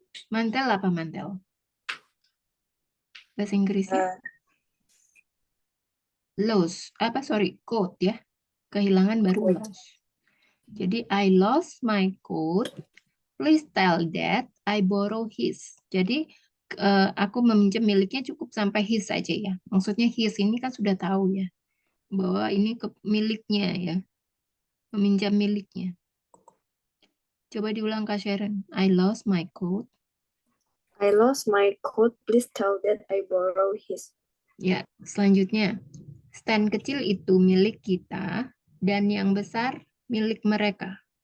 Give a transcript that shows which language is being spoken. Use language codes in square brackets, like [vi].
[id] Mantel apa mantel? Bahasa Inggrisnya? Lost. Coat ya. Kehilangan baru lost. Jadi [en] I lost my coat. Please tell that I borrow his. [id] Jadi aku meminjam miliknya cukup sampai his saja ya. Maksudnya his ini kan sudah tahu ya. Bahwa ini miliknya ya. Meminjam miliknya. Coba diulang Kak Sharon. [en] I lost my coat. I lost my coat. Please tell that I borrow his. [id] Ya, selanjutnya. Stand kecil itu milik kita dan yang besar milik mereka.